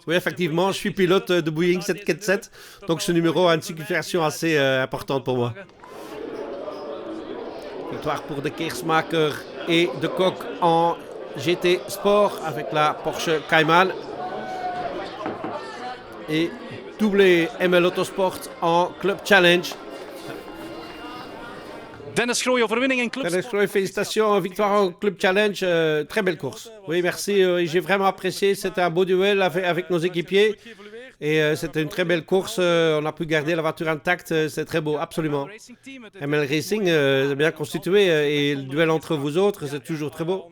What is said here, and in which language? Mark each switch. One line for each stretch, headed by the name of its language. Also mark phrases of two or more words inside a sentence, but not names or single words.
French: Oui, effectivement, je suis pilote de Boeing 747, donc ce numéro a une signification assez importante pour moi. Victoire pour de Keersmaker et de Koch en GT Sport avec la Porsche Cayman. Et doublé ML Autosport en Club Challenge.
Dutch: Dennis Grooy, overwinning in Club
French: Dennis Grooy, félicitations, victoire en Club Challenge, très belle course. Oui, merci, j'ai vraiment apprécié, c'était un beau duel avec nos équipiers. Et c'était une très belle course. On a pu garder la voiture intacte. C'est très beau, absolument. ML Racing est bien constitué et le duel entre vous autres, c'est toujours très beau.